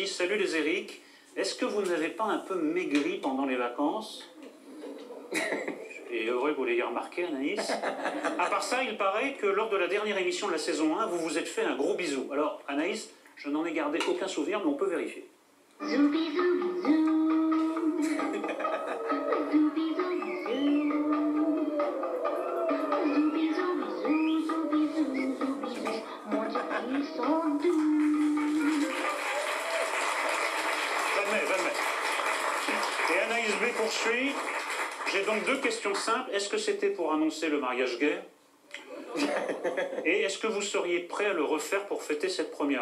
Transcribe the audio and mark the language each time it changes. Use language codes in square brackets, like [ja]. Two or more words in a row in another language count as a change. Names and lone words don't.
[fr] Salut les Eric, est-ce que vous n'avez pas un peu maigri pendant les vacances? Et heureux que vous l'ayez remarqué, Anaïs. À part ça, il paraît que lors de la dernière émission de la saison 1, vous vous êtes fait un gros bisou. Alors, Anaïs, je n'en ai gardé aucun souvenir, mais on peut vérifier. Zoubi zoubi zou. Zoubi zoubi zou. Zoubi zoubi zou, zoubi zoubi zou. Mon Dieu, ils sont doux. Jamais. Et Anaïs B poursuit. J'ai donc deux questions simples. Est-ce que c'était pour annoncer le mariage gay? Et est-ce que vous seriez prêt à le refaire pour fêter cette première?